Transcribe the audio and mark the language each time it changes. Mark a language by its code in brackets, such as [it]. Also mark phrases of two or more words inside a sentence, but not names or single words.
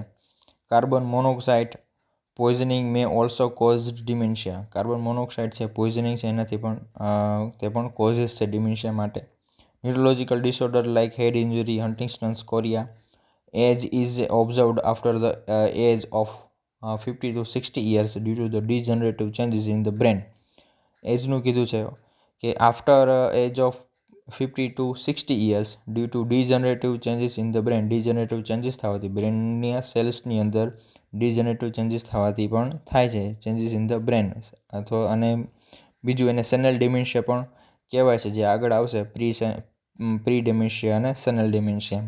[en] Carbon monoxide poisoning may also caused dementia. carbon monoxide [gu] છે, પોઈઝનિંગ છે, એનાથી પણ તે પણ કોઝિસ છે ડિમેન્શિયા માટે. [en] neurological disorder like head injury, Huntington's chorea. age is observed after the age of 50 to 60 years due to the degenerative changes in the brain. [gu] એજનું કીધું છે કે [en] after age of 50 to 60 years due to degenerative changes in the brain. degenerative changes [gu] થવાથી બ્રેનની સેલ્સની અંદર [en] degenerative changes [gu] થવાથી પણ થાય છે, [en] changes in the brain. [gu] અને બીજું એને [en] senile dementia [gu] પણ કહેવાય છે, જે આગળ આવશે, [en] pre dementia [gu] અને [en] senile dementia.